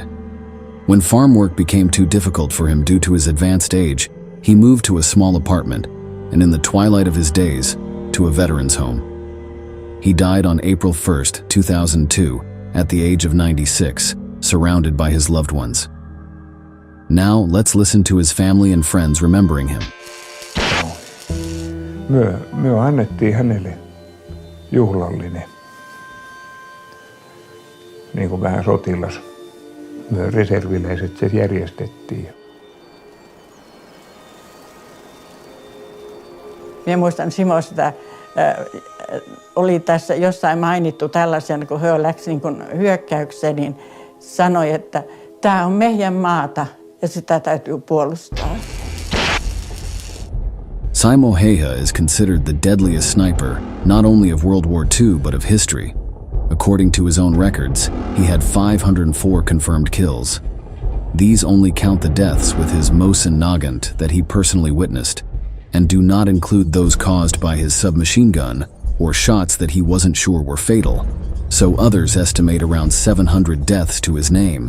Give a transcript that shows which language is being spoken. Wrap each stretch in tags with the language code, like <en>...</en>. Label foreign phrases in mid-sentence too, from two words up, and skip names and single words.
<en>When farm work became too difficult for him due to his advanced age, he moved to a small apartment, and in the twilight of his days, to a veteran's home. He died on April 1, 2002, at the age of 96, surrounded by his loved ones. Now, let's listen to his family and friends remembering him.</en> <fi>Me annettiin hänelle juhlallinen, niin kuin vähän sotilas. Me reserviläiset se järjestettiin. Minä muistan Simo sitä, oli tässä jossain mainittu tällaisen, kun he läksi niin kuin hyökkäykseen, niin sanoi, että tämä on meidän maata ja sitä täytyy puolustaa.</fi> <en>Simo Häyhä is considered the deadliest sniper, not only of World War II, but of history. According to his own records, he had 504 confirmed kills. These only count the deaths with his Mosin Nagant that he personally witnessed, and do not include those caused by his submachine gun or shots that he wasn't sure were fatal, so others estimate around 700 deaths to his name.</en>